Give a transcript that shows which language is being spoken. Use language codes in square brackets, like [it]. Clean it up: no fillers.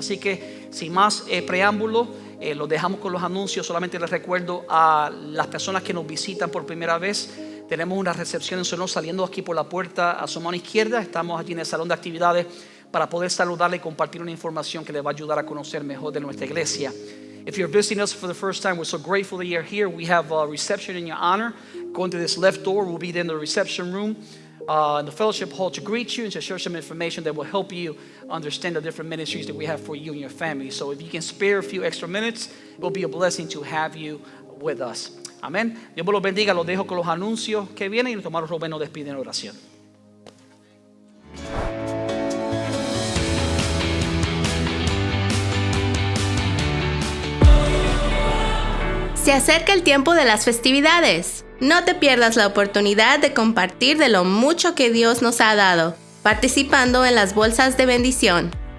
[es] Así que sin más preámbulo, lo dejamos con los anuncios. Solamente les recuerdo a las personas que nos visitan por primera vez, tenemos una recepción en su honor saliendo aquí por la puerta a su mano izquierda. Estamos allí en el salón de actividades para poder saludarle y compartir una información que le va a ayudar a conocer mejor de nuestra iglesia. [en] If you're visiting us for the first time, we're so grateful that you're here. We have a reception in your honor. Going to this left door, we'll be there in the reception room, in the fellowship hall to greet you and to share some information that will help you understand the different ministries that we have for you and your family. So if you can spare a few extra minutes, it will be a blessing to have you with us. [es] Amén. Dios me los bendiga. Los dejo con los anuncios que vienen y el hermano Rubén nos despide en oración. Se acerca el tiempo de las festividades. No te pierdas la oportunidad de compartir de lo mucho que Dios nos ha dado, participando en las bolsas de bendición.